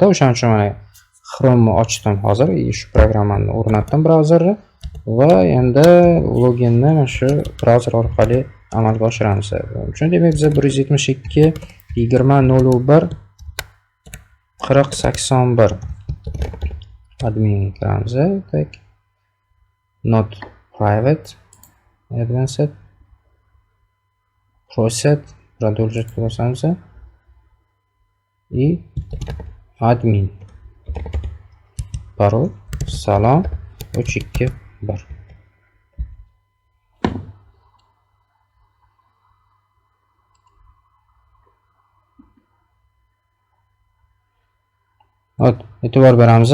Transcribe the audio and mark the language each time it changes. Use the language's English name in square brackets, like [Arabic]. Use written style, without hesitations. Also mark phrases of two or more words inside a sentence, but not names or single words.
[Uzbek] O'shaning uchun mana Chrome'ni ochdim hozir, shu programmani o'rnatdim brauzerni va endi loginni mana shu brauzer orqali amalga oshiramiz. Buning uchun demak biz 172.20.01 40.81 admin kiramiz. Так. [English] Not private. Advanced. Proset. [Uzbek] Продолжить бosamiz. И admin. Parol salom 321. E'tibor beramiz.